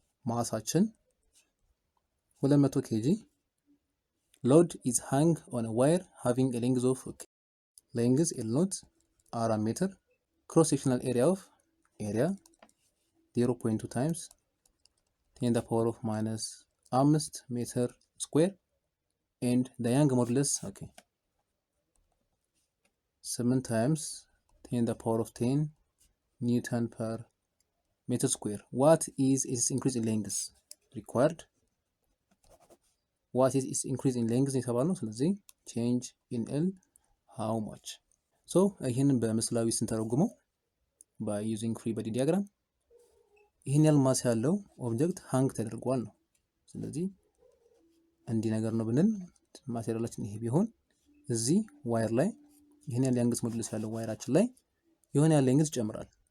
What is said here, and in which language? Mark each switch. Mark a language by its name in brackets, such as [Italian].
[Amharic] ማሳችን [English] 200 kg load is hung on a wire having a length of length L0 4 meter cross sectional area of area 0.2 times 10 the power of minus 5 meter square and the Young modulus 7 times 10 the power of 10 Newton per meter square. What is its increase in length required? What is its increase in length [Amharic] የተባለው? ስለዚህ [English] change in L how much? [Amharic] so ይሄንን በምስላዊ ስንተረጉመው [English] by using free body diagram [Amharic] ይሄን ያህል ማስ ያለው ኦብጀክት ሃንግ ተደርጓል ነው። ስለዚህ እንዲህ ነገር ነው ብንል ማቴሪያላችን ይሄ ቢሆን እዚህ ዋየር ላይ ይሄን ያህል ያንግስ ሞዱለስ ያለው ዋየራችን ላይ የሆነ ያህል ሌንግዝ ይጨምራል።